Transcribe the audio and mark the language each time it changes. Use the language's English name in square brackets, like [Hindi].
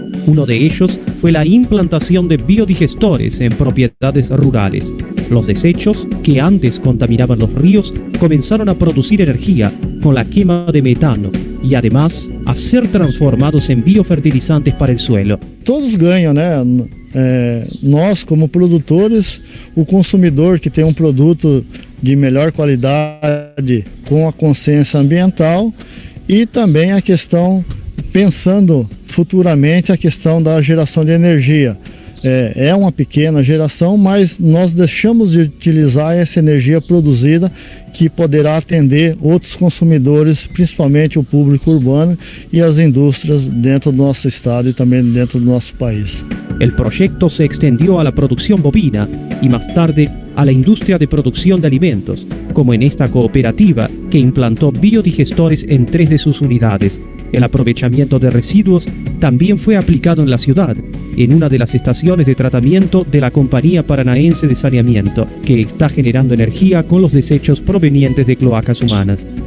[Spanish] Uno de ellos fue la implantación de biodigestores en propiedades rurales. Los desechos, que antes contaminaban los ríos, comenzaron a producir energía con la quema de metano y además a ser transformados en biofertilizantes para el suelo. [Portuguese] Todos ganham, né? Nós, como produtores, o consumidor que tem produto de melhor qualidade com a consciência ambiental e também a questão, pensando futuramente, a questão da geração de energia. É uma pequena geração, mas nós deixamos de utilizar essa energia produzida que poderá atender outros consumidores, principalmente o público urbano e as indústrias dentro do nosso estado e também dentro do nosso país. [Spanish] El proyecto se extendió a la producción bovina y más tarde a la industria de producción de alimentos, como en esta cooperativa que implantó biodigestores en 3 de sus unidades. El aprovechamiento de residuos también fue aplicado en la ciudad, en una de las estaciones de tratamiento de la Compañía Paranaense de Saneamiento, que está generando energía con los desechos provenientes de cloacas humanas.